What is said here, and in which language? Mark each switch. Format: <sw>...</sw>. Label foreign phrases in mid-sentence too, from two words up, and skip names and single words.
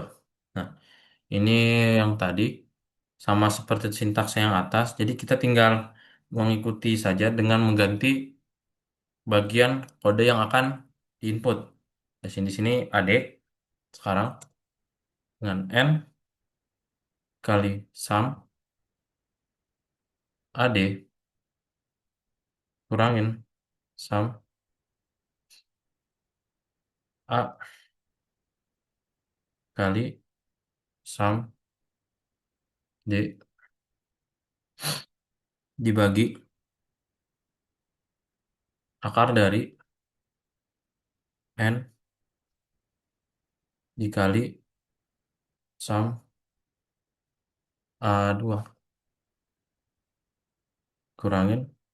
<id>Nah, ini yang tadi sama seperti sintaks yang atas. Jadi kita tinggal mengikuti saja dengan mengganti bagian kode yang akan diinput. Di sini AD sekarang dengan N kali sum AD kurangin sum A kali sum D dibagi akar dari N dikali sum A2 kurangin</id>